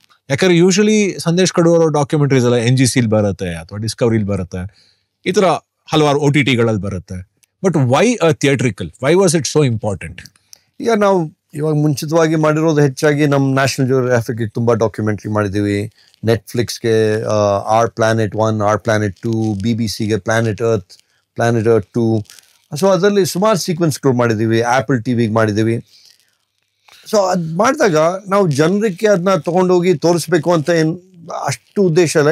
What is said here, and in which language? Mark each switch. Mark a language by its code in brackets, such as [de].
[kn] ಯಾಕಂದ್ರೆ usually Sandesh Kadur documentaries ಎಲ್ಲ NGCಲಿ ಬರುತ್ತೆ ಅಥವಾ ಡಿಸ್ಕವರಿಲಿ ಬರುತ್ತೆ, ಈ ಥರ ಹಲವಾರು OTTಗಳಲ್ಲಿ ಬರುತ್ತೆ. [en] But why theatrical? Why was it so important? [kn] ಈಗ ನಾವು ಇವಾಗ ಮುಂಚಿತವಾಗಿ ಮಾಡಿರೋದು ಹೆಚ್ಚಾಗಿ ನಮ್ಮ ನ್ಯಾಷನಲ್ ಜಿಯೋಗ್ರಾಫಿಕ್ಗೆ ತುಂಬ ಡಾಕ್ಯುಮೆಂಟ್ರಿ ಮಾಡಿದ್ದೀವಿ. ನೆಟ್ಫ್ಲಿಕ್ಸ್ಗೆ Our Planet 1, Our Planet 2, BBCಗೆ Planet Earth 2. So ಅದರಲ್ಲಿ ಸುಮಾರು ಸೀಕ್ವೆನ್ಸ್ಗಳು ಮಾಡಿದ್ದೀವಿ. ಆ್ಯಪಲ್ TVಗೆ ಮಾಡಿದ್ದೀವಿ. ಸೊ ಅದು ಮಾಡಿದಾಗ ನಾವು ಜನರಿಗೆ ಅದನ್ನ ತೊಗೊಂಡೋಗಿ ತೋರಿಸ್ಬೇಕು ಅಂತ ಏನು ಅಷ್ಟು ಉದ್ದೇಶ ಇಲ್ಲ.